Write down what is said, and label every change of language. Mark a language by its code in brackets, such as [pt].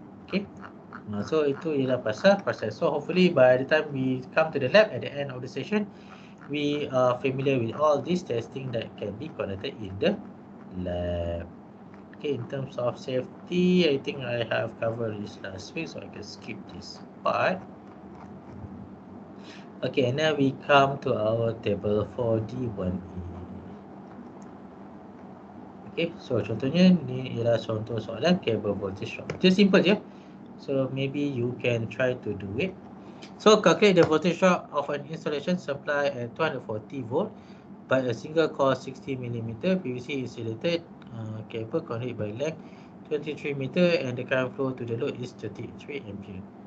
[ms] Okay, so itu ialah pasal proses. [en] So hopefully by the time we come to the lab at the end of the session, we are familiar with all this testing that can be conducted in the lab. Okay, in terms of safety, I think I have covered this last week, so I can skip this part. Okay, and now we come to our table for D1E. [ms] Okay, so contohnya ni ialah contoh soalan cable voltage drop. Dia simple je. [en] So maybe you can try to do it. So calculate the voltage drop of an installation supply at 240 volt by a single core 60 mm PVC insulated cable conduit by length 23 meter and the current flow to the load is 33 ampere.